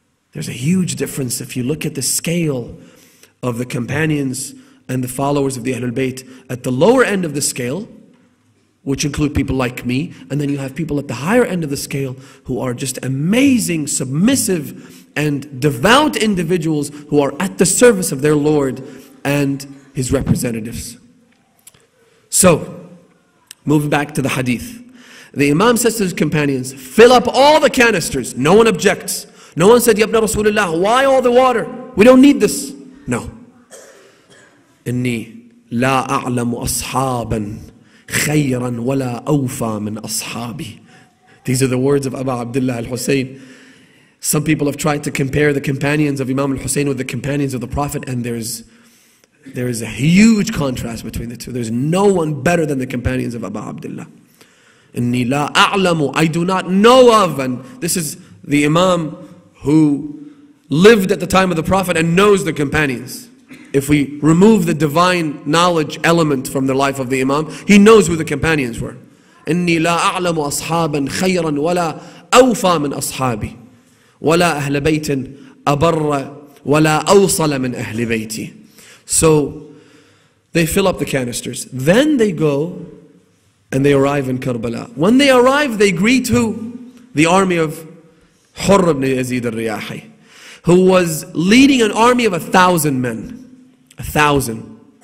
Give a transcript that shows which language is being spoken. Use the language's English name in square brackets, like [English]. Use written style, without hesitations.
[English] There's a huge difference if you look at the scale of the companions and the followers of the Ahlul Bayt at the lower end of the scale, which include people like me, and then you have people at the higher end of the scale who are just amazing, submissive, and devout individuals who are at the service of their Lord and His representatives. So, moving back to the hadith. The Imam says to his companions, fill up all the canisters. No one objects. No one said, Ya ibn Rasulullah, why all the water? We don't need this. No. [Arabic] إني لا أعلم أصحابا خيرا ولا أوفى من أصحابي. [English] These are the words of Abu Abdullah al-Hussein. Some people have tried to compare the companions of Imam al-Hussein with the companions of the Prophet, and there is a huge contrast between the two. There's no one better than the companions of Abu Abdullah. [Arabic] إني لا أعلم, [English] I do not know of, and this is the Imam who lived at the time of the Prophet and knows the companions. If we remove the divine knowledge element from the life of the Imam, he knows who the companions were. [Arabic] إني لا أعلم أصحابا خيرا ولا أوفى من أصحابي. ولا أهل بيت أبر ولا أوصل من أهل بيتي. [English] So they fill up the canisters. Then they go and they arrive in Karbala. When they arrive, they greet who? The army of Hurr ibn Yazid al-Riyahi, who was leading an army of 1,000 men. 1,000.